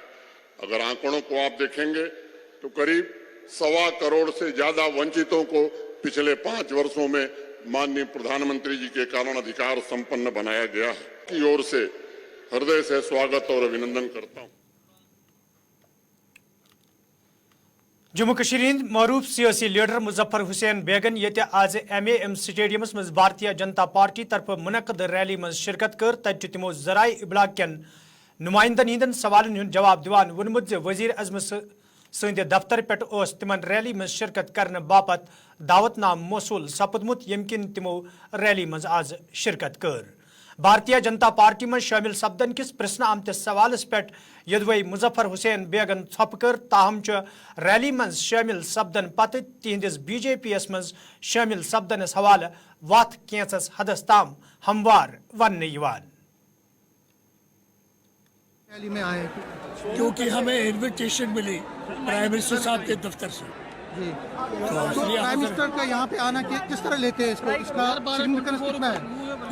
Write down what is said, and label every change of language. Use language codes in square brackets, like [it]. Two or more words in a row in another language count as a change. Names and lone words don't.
[hi] अगर आंकड़ों को आप देखेंगे तो करीब 1.25 करोड़ से ज्यादा वंचितों को पिछले 5 वर्षों में माननीय प्रधानमंत्री जी के कारण अधिकार संपन्न बनाया गया है की ओर से हृदय से स्वागत और अभिनंदन करता हूं। [ks] जम्मू कश्मीर हिंद मरूफ सियासी लीडर मुजफ्फर हुसैन बेगन ये आज MAM स्टेडियमस मज भारतीय जनता पार्टी तरफ मुनक़द रैली मज शिरकत कर तत तमो जराए इबलाग कन नुमाइंदन हिंदन सवालन हुंद जवाब दिवान वोनमुत वजीर अजम संद दफ्तर पे तिमन रैली मज शिरकत करने बापत दावतनाम मौसूल सपदमुत यमकिन तिमो रैली मज आज शिरकत कर। भारतीय जनता पार्टी में शामिल सपदन किस प्रश्न आमतिस सवालस पे यदवै मुजफ्फर हुसैन बेगन थप कर ताहम रैली मज शामिल सपदन पत तिहंदिस BJP मज शामिल सपदनस हवाले वत कैंसस हदस ताम हमवार वन [hi] रैली में आए क्योंकि हमें इनविटेशन मिली [en] prime minister [hi] साहब के दफ्तर से। जी, तो [en] prime minister [hi] का यहाँ पे आना किस तरह लेते हैं इसको, इसका सिग्निफिकेंस कितना है?